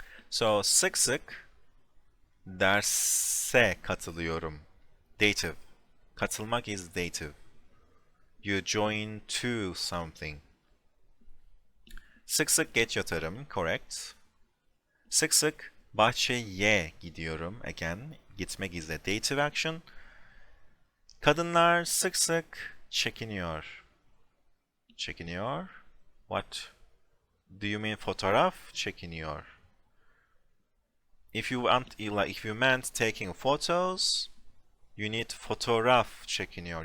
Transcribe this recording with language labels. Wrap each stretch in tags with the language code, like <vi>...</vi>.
<tr>So sık sık derse katılıyorum.</tr> <en>Dative. Katılmak is dative. You join to something.</en> <tr>Sık sık geç yatarım.</tr> <en>Correct.</en> <tr>Sık sık bahçeye gidiyorum.</tr> <en>Again, gitmek is a dative action.</en> <tr>Kadınlar sık sık çekiniyor. Çekiniyor?</tr> <en>What? Do you mean</en> <tr>fotoğraf çekiniyor?</tr> <en>If you meant taking photos, you need fotoğraf çekiniyor.</en>